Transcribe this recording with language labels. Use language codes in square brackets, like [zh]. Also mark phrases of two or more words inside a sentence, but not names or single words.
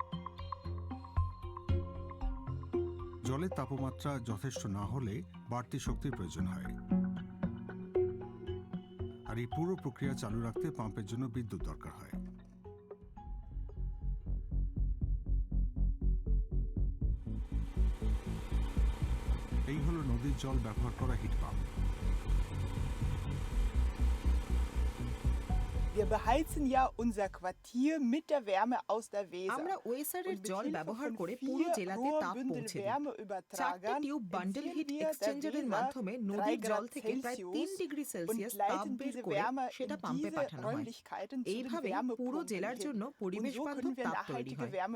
[bn] জলের তাপমাত্রা যথেষ্ট না হলে বাড়তি শক্তির প্রয়োজন হয়। আর এই পুরো প্রক্রিয়া চালু রাখতে পাম্পের জন্য বিদ্যুৎ দরকার হয়। এই হলো নদীর জল ব্যবহার করা [en] heat pump. [de] Wir beheizen ja unser Quartier mit der Wärme aus der Weser. [bn] আমরা ওয়েসারের জল ব্যবহার করে পুরো জেলাতে তাপ পৌঁছে দিই। 4টে [en] tube bundle heat exchanger's [bn] মাধ্যমে নদীর জল থেকে প্রায় 3 [en] degree Celsius [bn] তাপ বের করে সেটা পাম্পে পাঠানো হয়। এইভাবে পুরো জেলার জন্য পরিবেশ বান্ধব তাপ তৈরি হয়।